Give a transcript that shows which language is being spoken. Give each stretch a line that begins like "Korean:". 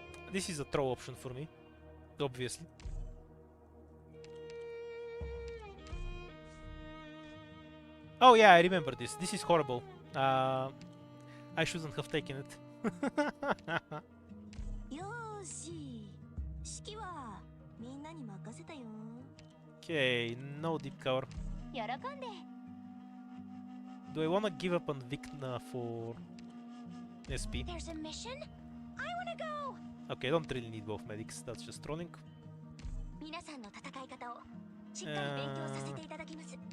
English: This is a throw option for me, obviously. Oh yeah, I remember this. This is horrible. I shouldn't have taken it.
Japanese: よーし、指揮はみんなに任せたよ。
English: Okay, no deep cover.
Japanese: 喜んで。
English: Do I wanna give up on Vikna for SP? There's a mission? I wanna go! Okay, I don't really need both medics, that's just trolling.
Japanese: 皆さんの戦い方をしっかり勉強させていただきます。